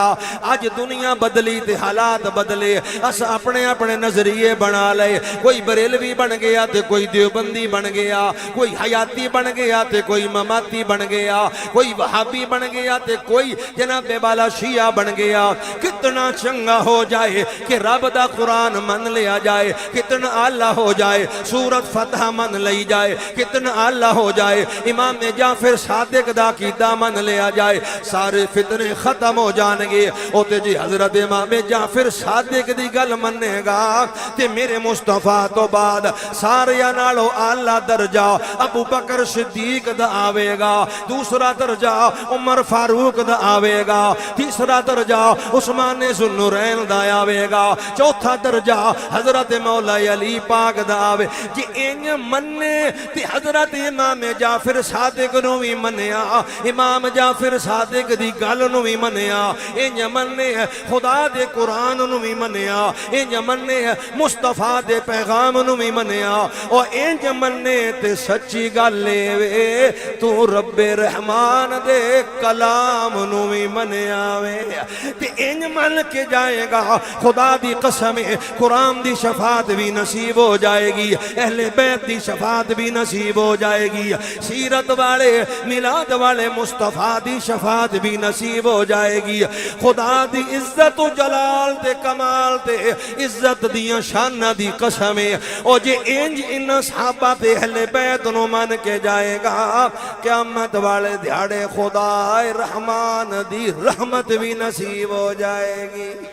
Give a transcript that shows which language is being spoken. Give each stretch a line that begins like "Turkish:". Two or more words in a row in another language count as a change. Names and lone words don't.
Punjabi: آج دنیا بدلی تے حالات بدلے، اس اپنے اپنے نظریے بنا لے، کوئی بریلوی بن گیا تے کوئی دیوبندی بن گیا، کوئی حیاتی بن گیا تے کوئی مماتی بن گیا، کوئی وہابی بن گیا تے کوئی جناب والا شیعہ بن گیا۔ کتنا چنگا ہو جائے کہ رب دا قرآن من لیا جائے، کتنا اللہ ہو جائے سورت فتح من لئی جائے، کتنا اللہ ہو جائے امام جعفر صادق دا عقیدہ من لیا جائے، سارے فتنے ختم ہو جانگے۔ او تے جی حضرت امام جعفر صادق دی گل مننے گا تے میرے مصطفیٰ تو بعد سارے نالو اللہ درجہ ابو بکر صدیق دا آوے گا، دوسرا درجہ عمر فاروق دا آوے گا، تیسرا درجہ عثمان ذوالنورین دا آوے گا، چوتھا درجہ حضرت مولا علی پاک دا آوے۔ جی این مننے تے حضرت امام جعفر صادق نو بھی منیا، امام جعفر صادق دی گل نو بھی منیا، این مننے خدا دے قرآن نو بھی منیا، این مننے مصطفیٰ دے پیغام نو بھی منیا، اور این مننے تے سچی گل لے وے تو رب رحمان دے کلام نو بھی منیا وے، تے این من کے جائے گا خدا دی قسم قرآن دی شفاعت بھی نصیب ہو جائے گی، اہل بیت دی شفاعت بھی نصیب ہو جائے گی، سیرت والے میلاد والے مصطفیٰ دی شفاعت بھی نصیب ہو جائے گی۔ خدا دی عزت و جلال تے کمال تے عزت دیاں شان دی قسم، او جے انج ان صحابہ تے اہل بیت نو من کے جائے گا، قیامت والے دیہاڑے خدا رحمان دی رحمت بھی نصیب ہو جائے گی۔